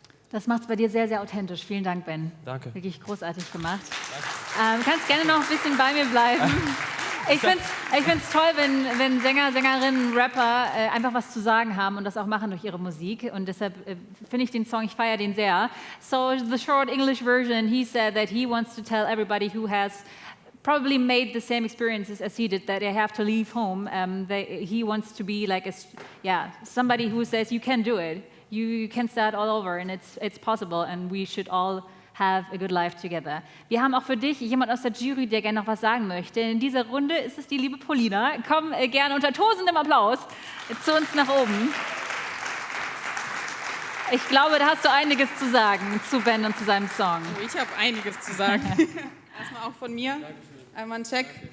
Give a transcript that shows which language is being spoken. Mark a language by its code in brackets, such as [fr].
[de] Das macht es bei dir sehr, sehr authentisch. Vielen Dank, Ben. Danke. Wirklich großartig gemacht. Du kannst gerne noch ein bisschen bei mir bleiben. Ich find's toll, wenn Sänger, Sängerinnen, Rapper einfach was zu sagen haben und das auch machen durch ihre Musik. Und deshalb finde ich den Song, ich feiere den sehr. [en] So, the short English version, he said that he wants to tell everybody who has probably made the same experiences as he did, that they have to leave home. He wants to be like somebody who says you can do it. You can start all over and it's possible and we should all have a good life together. [de] Wir haben auch für dich jemand aus der Jury, der gerne noch was sagen möchte. In dieser Runde ist es die liebe Polina. Komm gerne unter tosendem Applaus zu uns nach oben. Ich glaube, da hast du einiges zu sagen zu Ben und zu seinem Song. Oh, ich habe einiges zu sagen. Erstmal auch von mir. Einmal ein Check.